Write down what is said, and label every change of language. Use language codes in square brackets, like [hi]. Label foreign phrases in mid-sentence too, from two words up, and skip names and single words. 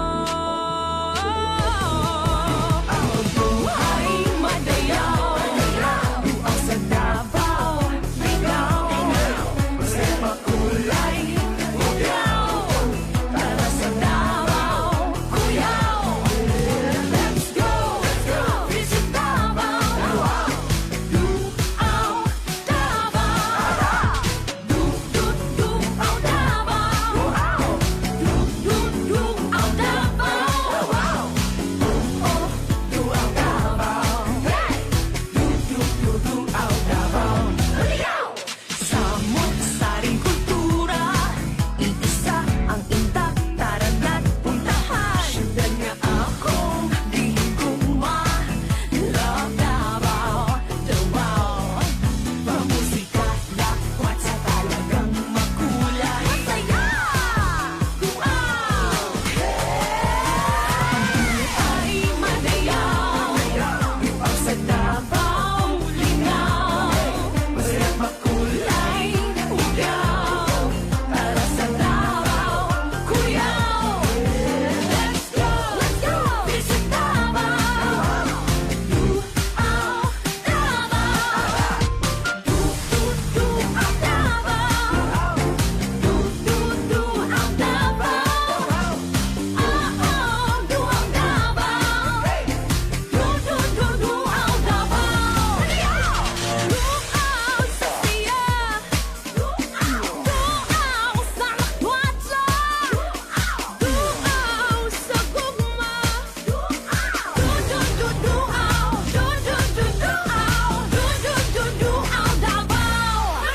[ceb] Ang buhay madayaw, buang sa Davao, ligaw, basta makulay, ugaw, para sa Davao, kuyaw. [en] Let's go, visit Davao, [ceb] Duaw Davao, Duaw Davao, Duaw Davao, oh, Duaw Davao, hey, Duaw Davao, ligaw. [tl] Samot-saring kultura, iisa ang intak, tara na't puntahan. [ceb] Siyempre nga akong di kuma, love Davao, Davao. [tl] Pamusika, lakwat sa talagang makulay. [ceb] Masaya! Duaw! Ay madayaw, buang sa Davao, lingaw, basta makulay, ugaw, para sa Davao, kuyaw. [en] Let's go, visit Davao, [ceb] Duaw Davao, Duaw Davao, Duaw Davao, Duaw Davao, Duaw Davao, Duaw sa siya, Duaw sa lakwatsa, Duaw sa gugma, Duaw Davao.